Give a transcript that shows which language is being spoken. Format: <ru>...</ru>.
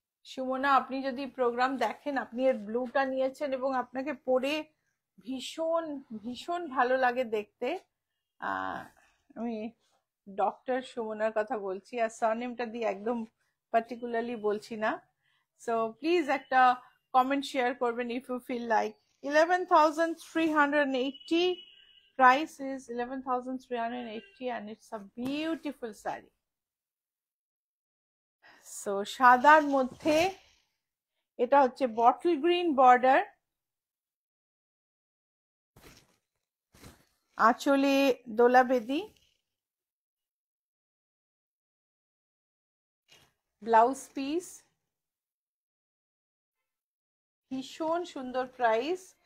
<bn>সুমনা, আপনি যদি প্রোগ্রাম দেখেন, আপনি এর ব্লুটা নিয়েছেন এবং আপনাকে পরে ভীষণ ভীষণ ভালো লাগে দেখতে। আমি ডক্টর সুমনার কথা বলছি, আর সারনেমটা দিয়ে একদম পার্টিকুলারলি বলছি না। সো প্লিজ একটা কমেন্ট শেয়ার করবেন</bn> <en>If you feel like. 11,380, price is 11,380 and it's a beautiful saree.</en> <bn>So সাদার মধ্যে এটা হচ্ছে বটল গ্রিন বর্ডার, আঁচলে দোলাবেদি, ব্লাউজ পিস, ভীষণ সুন্দর প্রাইস।</bn>